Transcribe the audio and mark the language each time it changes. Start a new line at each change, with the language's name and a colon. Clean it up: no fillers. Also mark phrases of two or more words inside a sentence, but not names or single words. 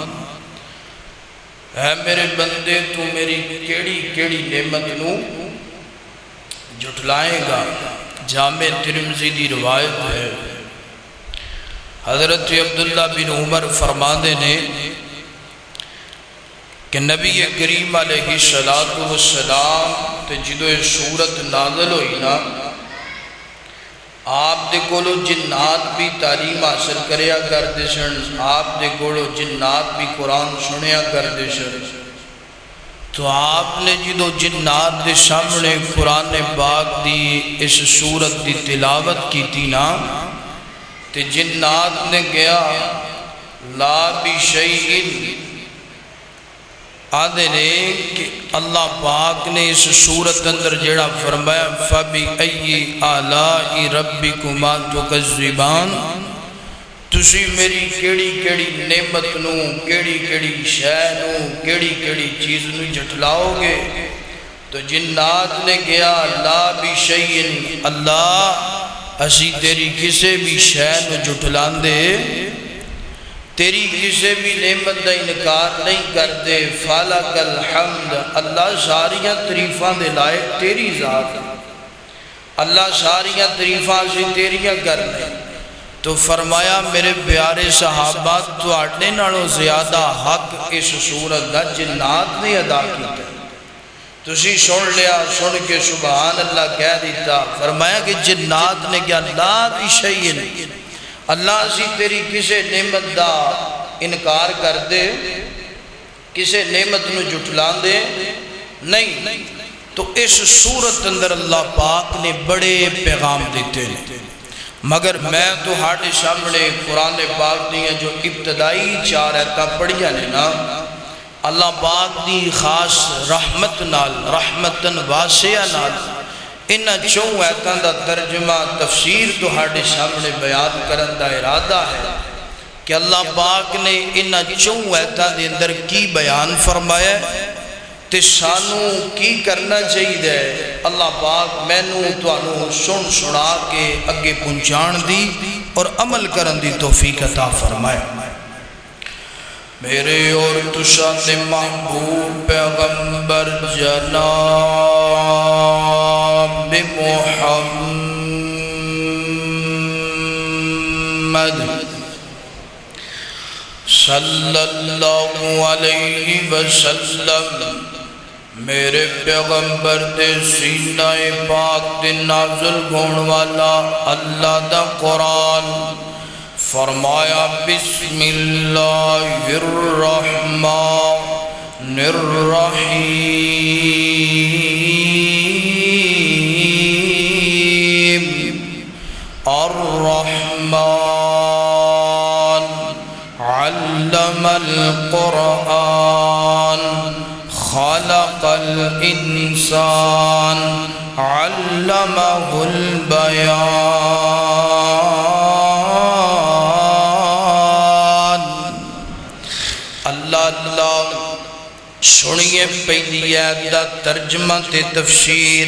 Punjabi: اے میرے بندے تو میری کیڑی کیڑی نعمت نو جھٹلائے گا. جامع ترمذی دی روایت ہے، حضرت عبداللہ بن عمر فرماندے نے کہ نبی کریم علیہ السلام تے جدو یہ سورت نازل ہوئی نا آپ دے کولو جنات بھی تعلیم حاصل کریا کرتے سن، آپ دے کولو جنات بھی قرآن سنیا کرتے سن، تو آپ نے جدو جنات دے سامنے قرآن پاک دی اس سورت دی تلاوت کی تھی نا تے جنات نے گیا
Arabic: لا بشیئن
Punjabi: آدھے نے کہ اللہ پاک نے اس سورت اندر جڑا فرمایا
Arabic: فَبِأَيِّ آلَاءِ رَبِّكُمَا تُكَذِّبَانِ،
Punjabi: تسی میری کیڑی کیڑی نعمت نو، کیڑی کیڑی شے نو، کیڑی کیڑی چیز نو جھٹلاؤ گے؟ تو جنات نے گیا
Arabic: لا بشیئن،
Punjabi: اللہ اسی تیری کسے بھی شے نو جھٹلان دے، تیری کسے بھی نعمت دا انکار نہیں کرتے،
Arabic: فَلَكَ الْحَمْدِ،
Punjabi: اللہ ساریاں تعریفاں دے لائق تیری ذات، اللہ ساریاں تعریفاں سے تیریاں کرنے۔ تو فرمایا میرے پیارے صحابہ تواڈے نالوں زیادہ حق اس سورت دا جنات نے ادا کیتا، تسی سن لیا، سن کے
Arabic: سبحان اللہ
Punjabi: کہہ دیتا۔ فرمایا کہ جنات نے کیا
Arabic: لا بشیئن،
Punjabi: اللہ اسی تیری کسے نعمت دا انکار کر دے، کسے نعمت نو جھٹلان دے نہیں۔ تو اس سورت اندر اللہ پاک نے بڑے پیغام دیتے ہیں، مگر میں تو ہاٹے سامنے قرآن پاک دیا جو ابتدائی چار آیتاں پڑھیا نے نا، اللہ پاک دی خاص رحمت نال،
Arabic: رحمتن واسعہ
Punjabi: نال انہاں چون آیتاں دا ترجمہ تفسیر تو ہاٹے سامنے بیان کرن دا ارادہ ہے کہ اللہ پاک نے انہاں چون آیتاں دے اندر کی بیان فرمایا تے سانو کی کرنا چاہیے۔ اللہ پاک مینوں تانوں سن سنا کے اگے پہنچان دی اور عمل کرن دی توفیق عطا فرمائے۔ میرے اور تساں دے محبوب پیغمبر جناب محمد صلی اللہ علیہ وسلم، میرے پیغمبر دے سینہ پاک دے نازل ہون والا اللہ دا قرآن فرمایا
Arabic: بسم اللہ الرحمن الرحیم، الرحمن علم القرآن خلق الانسان علمہ البیان۔
Punjabi: اللہ سنیے پہلی آیت دا ترجمہ تے تفسیر۔